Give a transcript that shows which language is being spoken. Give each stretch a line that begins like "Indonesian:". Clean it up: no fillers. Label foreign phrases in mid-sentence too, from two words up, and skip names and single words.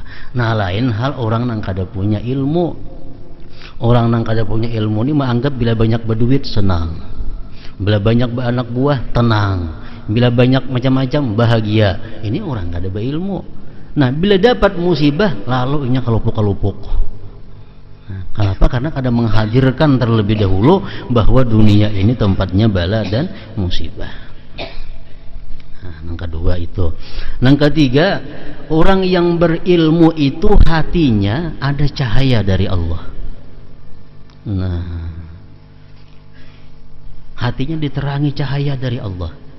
Banjar: Nah, lain hal orang yang kada punya ilmu. Orang yang kada punya ilmu ini menganggap bila banyak berduit senang.
Indonesian: Bila banyak beranak buah tenang. Bila banyak macam-macam bahagia.
Banjar: Ini orang kada berilmu. Nah, bila dapat musibah lalu inya kalupuk-kalupuk.
Indonesian: Nah, kenapa? Karena kada menghadirkan terlebih dahulu bahwa dunia ini tempatnya bala dan musibah. Nah, yang kedua itu. Yang ketiga, orang yang berilmu itu hatinya ada cahaya dari Allah. Nah, hatinya diterangi cahaya dari Allah.